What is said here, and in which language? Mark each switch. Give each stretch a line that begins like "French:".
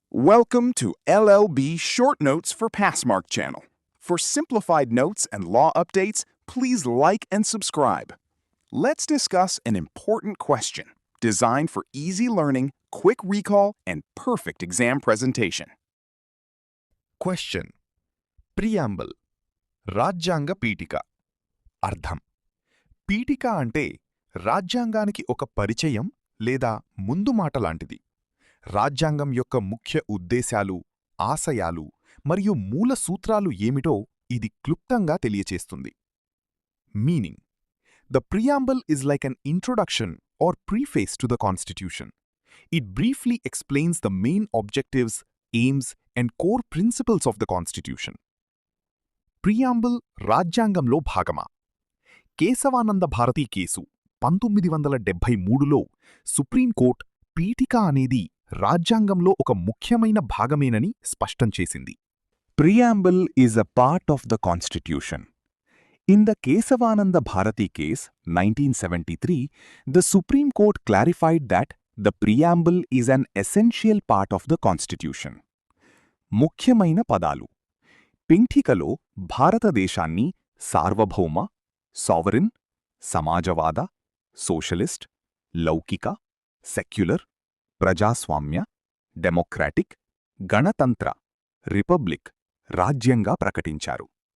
English: Welcome to LLB Short Notes for Passmark channel. For simplified notes and law updates, please like and subscribe. Let's discuss an important question designed for easy learning, quick recall, and perfect exam presentation.
Telugu: Question preamble రాజ్యాంగ పీఠిక అర్థం పీఠిక అంటే రాజ్యాంగానికి ఒక పరిచయం లేదా ముందు మాట లాంటిది. రాజ్యాంగం యొక్క ముఖ్య ఉద్దేశాలు, ఆశయాలు మరియు మూల సూత్రాలు ఏమిటో ఇది క్లుప్తంగా తెలియచేస్తుంది.
English: Meaning: The preamble is like an introduction or preface to the Constitution. It briefly explains the main objectives, aims, and core principles of the Constitution.
Telugu: Preamble రాజ్యాంగంలో భాగమా? కేశవానంద భారతి కేసు 1973లో సుప్రీంకోర్టు పీఠిక అనేది రాజ్యాంగంలో ఒక ముఖ్యమైన భాగమేనని స్పష్టం చేసింది.
English: Preamble is a part of the Constitution. In the Kesavananda Bharati case, 1973, the Supreme Court clarified that the preamble is an essential part of the Constitution.
Telugu: ముఖ్యమైన పదాలు: పీఠికలో భారతదేశాన్ని సార్వభౌమ, సావరిన్, సమాజవాద, సోషలిస్ట్, లౌకిక, సెక్యులర్, ప్రజాస్వామ్య, డెమోక్రాటిక్, గణతంత్ర, రిపబ్లిక్, రాజ్యంగా ప్రకటించారు.